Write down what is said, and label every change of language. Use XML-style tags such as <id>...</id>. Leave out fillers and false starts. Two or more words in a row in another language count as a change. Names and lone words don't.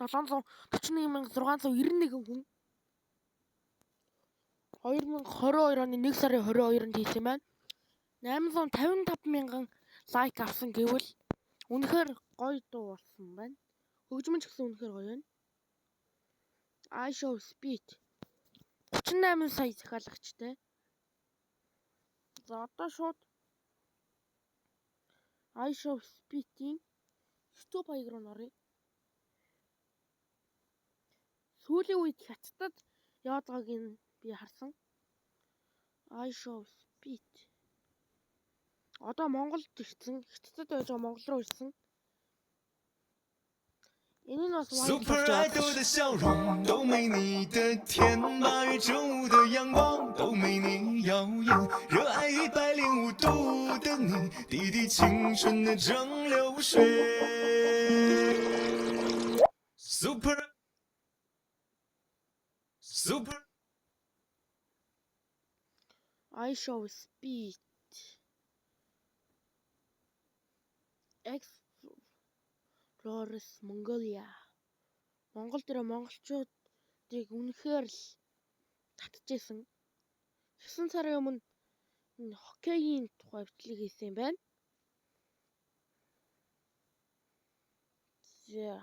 <mn>741,691 хүн 2022 оны 1 сарын 22-нд хийсэн байна. 855,000 лайк авсан гэвэл үнэхээр гоё дуу болсон байна. Хөгжмөн ч гэсэн үнэхээр гоё байна. I show speed 38 сая захиалагчтай. За одоо шууд I show speed-ийн YouTube хаяг руу норъё. Сүүлийн үед хятадд яваад байгааг нь би харсан. I show speed. Одоо Монголд ирсэн. Хятадд байж байгаа Монгол руу ирсэн. Энэ нь бас</mn> <zh>Super Idol 的笑容都没你的甜，8月正午的阳光都没你耀眼，热爱105度的你，滴滴青春的蒸馏水。Super</zh> <mn>I show speed. Explorers Mongolia. Монгол дээр монголчуудыг үнэхээр л татчихсан. 9 сарын өмнө хоккейн тухай бичлэг хийсэн юм байна. За.</mn>